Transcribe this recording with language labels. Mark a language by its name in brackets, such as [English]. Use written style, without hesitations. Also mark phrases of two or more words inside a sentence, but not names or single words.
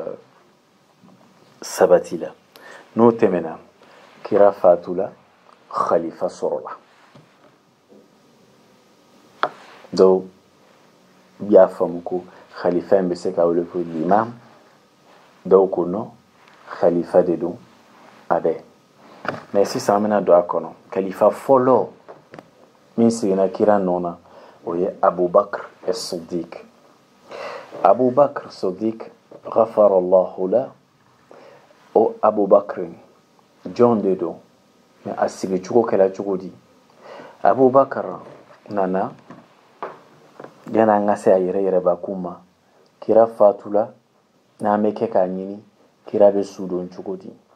[Bambara] sabati la n'o tɛmɛna kira fatula khalifa sɔrɔla donc y'a faamu ko khalifa in bɛ se ka wele ko l'imam dɔw ko non khalifa de don a bɛɛ mais sisan an bɛna don a kɔnɔ kalifa fɔlɔ min sigina kira nona o ye Abubakr as-Siddiq. [Arabic] أبو بكر صديق غفر الله له. [Bambara] O Abubakr John de don mais a sigi cogo kɛla cogo di? Abubakar nana yana an ka se a yɛrɛ yɛrɛbakun ma kira fatula n'an bɛ kɛ k'a ɲini kira bɛ su don cogo di?